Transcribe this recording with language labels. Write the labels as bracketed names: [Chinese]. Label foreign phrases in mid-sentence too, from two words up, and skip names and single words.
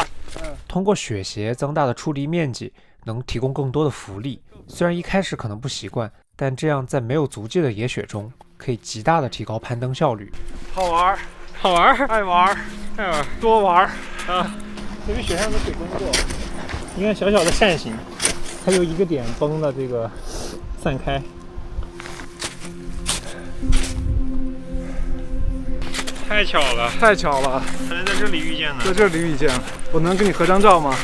[Chinese] 通過雪鞋增大的觸地面積，能提供更多的浮力。雖然一開始可能不習慣，但這樣在沒有足跡的野雪中，可以極大的提高攀登效率。好玩，愛玩，多玩啊！這邊雪上的水崩過，你看小小的扇形，它由一個點崩的這個散開。太巧了，太巧了，可能在這裡遇見的。在這裡遇見了，我能跟你合張照嗎？